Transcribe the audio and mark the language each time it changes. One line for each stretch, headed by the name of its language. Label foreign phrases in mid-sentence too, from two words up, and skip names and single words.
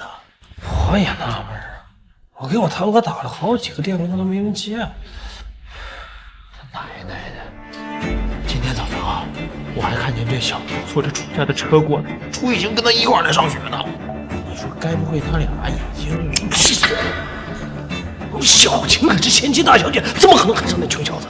Chinese: 我也納悶啊，我給我堂哥打了好幾個電話，他都沒人接。奶奶的！今天早上啊，我還看見這小子坐着楚家的車過來，楚雨晴跟他一塊兒來上學呢。你說該不會他倆已經……去死！小晴可是前妻大小姐，怎么可能看上那穷小子？